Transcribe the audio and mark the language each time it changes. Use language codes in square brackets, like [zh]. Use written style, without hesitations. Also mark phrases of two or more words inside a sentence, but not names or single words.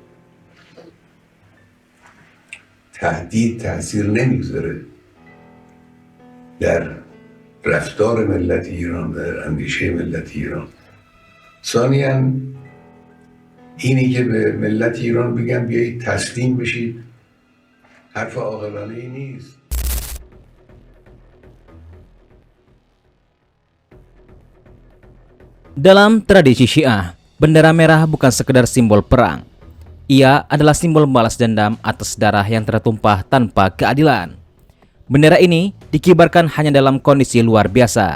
[fa] تهدید تأثیر نمیگذاره در رفتار ملت ایران، در اندیشه ملت ایران. ثانیاً اینی که به ملت ایران بگن بیایید تسلیم بشید حرف عاقلانه ای نیست. [id] Dalam tradisi Syiah, bendera merah bukan sekedar simbol perang. Ia adalah simbol balas dendam atas darah yang tertumpah tanpa keadilan. Bendera ini dikibarkan hanya dalam kondisi luar biasa.